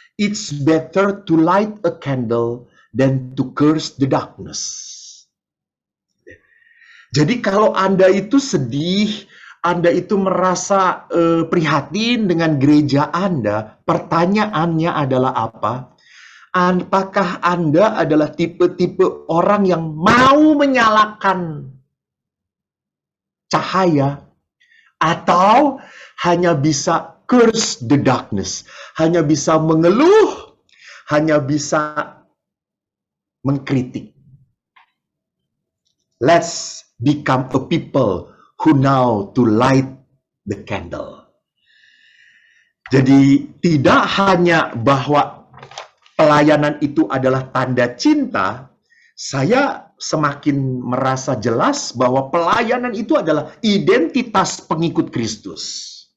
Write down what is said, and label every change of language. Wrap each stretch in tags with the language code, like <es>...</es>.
<en>It's better to light a candle than to curse the darkness.</en> <id>Jadi kalau Anda itu sedih, Anda itu merasa prihatin dengan gereja Anda, pertanyaannya adalah apa? Apakah Anda adalah tipe-tipe orang yang mau menyalakan cahaya, atau hanya bisa</id> <en>curse the darkness,</en> <id>hanya bisa mengeluh, hanya bisa mengkritik?</id> <en>Let's become a people who know to light the candle.</en> <id>Jadi tidak hanya bahwa pelayanan itu adalah tanda cinta, saya semakin merasa jelas bahwa pelayanan itu adalah identitas pengikut Kristus.</id>